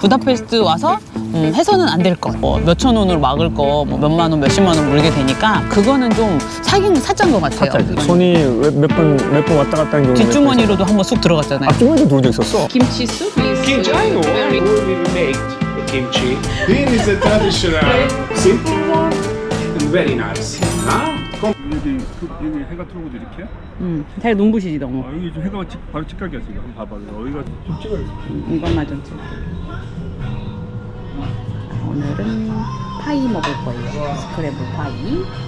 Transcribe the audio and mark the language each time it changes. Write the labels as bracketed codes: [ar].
[ko] 부다페스트 와서 해서는 안 될 것, 뭐 몇천 원으로 막을 거, 뭐 몇만 원, 몇십만 원 물게 되니까 그거는 좀 사긴 사짠 것 같아요. 사짜지. 손이 몇 번 왔다 갔다 하는 경우. 뒷주머니로도 한번 쑥 들어갔잖아요. 앞주머니도 들어져 있었어. 김치 숲? [en] Kimchi, I know. Where we make the kimchi. This is a traditional, simple one and very nice. Huh? [ko] 여기 해가 들어오고 이렇게. 잘 눈부시지 너무. 여기 좀 해가 바로 직각이야 지금. 한번 봐봐. 여기가 좀 찍어요. 이것만 좀 찍을게. 오늘은 파이 먹을 거예요. 스크래블 파이.